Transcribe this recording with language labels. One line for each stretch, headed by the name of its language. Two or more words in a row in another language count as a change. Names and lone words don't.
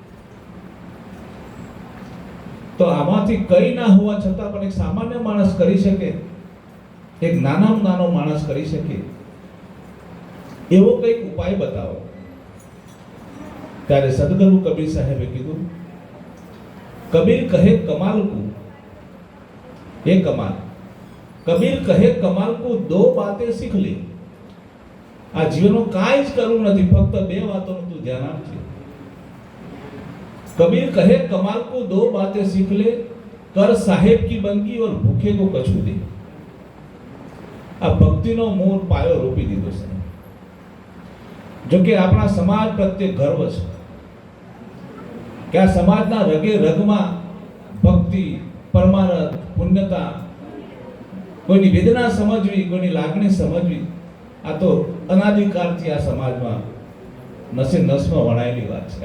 Gujarati: તો આમાંથી કઈ ના હોવા છતાં પણ એક સામાન્ય માણસ કરી શકે, એક નાનામાં નાનો માણસ કરી શકે એવો કંઈક ઉપાય બતાવો. ત્યારે સદગુરુ કબીર સાહેબે કીધું,
Hindi: कबीर कहे कमाल को ए कमाल, कबीर कहे कमाल को दो बातें सीख ले.
Gujarati: આ જીવનમાં કાંઈ જ કરવું નથી, ફક્ત બે વાતોનું તું ધ્યાન આપજે.
Hindi: कबीर कहे कमाल को दो बातें सीख ले, कर साहेब की बनगी और भूखे को कछू दे।
Gujarati: આ ભક્તિનો મૂળ પાયો રોપી દીધો છે. જો કે આપણા સમાજ પ્રત્યે ગર્વ છે કે આ સમાજના રગે રગમાં ભક્તિ, પરમારથ, પુણ્યતા, કોઈની વેદના સમજવી, કોઈની લાગણી સમજવી, આ તો અનાદિકાળથી આ સમાજમાં નસે નસમાં વણાયેલી વાત છે.